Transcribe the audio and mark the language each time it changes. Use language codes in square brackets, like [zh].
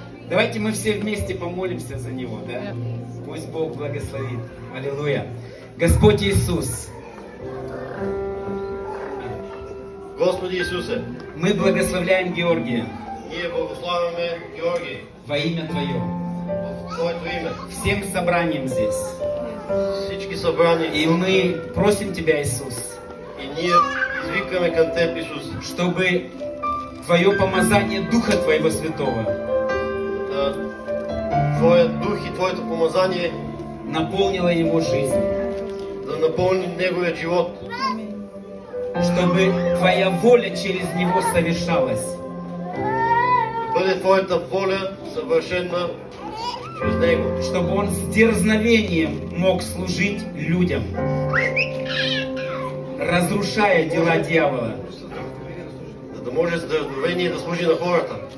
[ru] Давайте мы все вместе помолимся за него, да? Пусть Бог благословит. Аллилуйя. Господь Иисус. Господи Иисусе, Мы благословляем Георгия [bg] ние благославяме Георгий [ru] во имя Твое. [bg] в Твоето име. [ru] Всем собранием здесь. [bg] Всички събрани. [ru] И мы просим Тебя, Иисус, [bg] И ние извикаме към Теб, Исус, [ru] чтобы Твое помазание Духа Твоего Святого [bg] Твоя дух и Твоето помазание [ru] наполнило его жизнь. [bg] да напълни неговият живот. [ru] Чтобы Твоя воля через него совершалась. [bg] Да бъде Твоята воля съвършена чрез него. [ru] Чтобы он с дерзновением мог служить людям, разрушая дела дьявола, [bg] За да може с дързновение да служи на хората.